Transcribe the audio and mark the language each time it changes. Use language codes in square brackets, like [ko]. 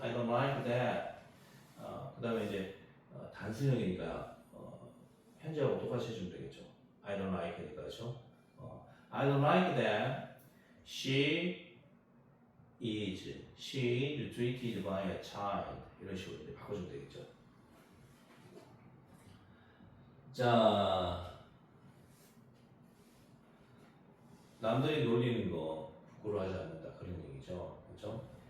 [en] I don't like that [ko] 그 다음에 이제 단순형이니까 현재하고 똑같이 해주면 되겠죠. [en] I don't like니까 그렇죠? I don't like that she is treated by a child [ko] 이런 식으로 이제 바꿔주면 되겠죠. 자, 남들이 놀리는 거 부끄러워하지 않는다 그런 얘기죠, 그렇죠?